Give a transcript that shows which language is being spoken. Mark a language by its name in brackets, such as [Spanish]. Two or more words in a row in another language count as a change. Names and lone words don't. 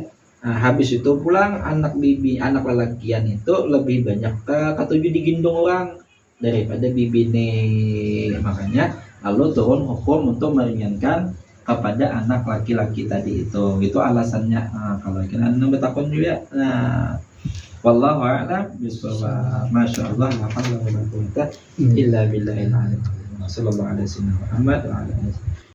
[Banjar] Nah, habis itu pulang anak lelakian itu lebih banyak ketujuh digendong orang daripada bibine, makanya lalu turun hukum untuk meringankan kepada anak laki-laki tadi itu alasannya. Kalau kena anda bertakun juga, [Arabic] والله أعلم بالصواب. ما شاء الله، لا حول ولا قوة إلا بالله العلي العظيم. صلى الله عليه وسلم محمد وعلى آله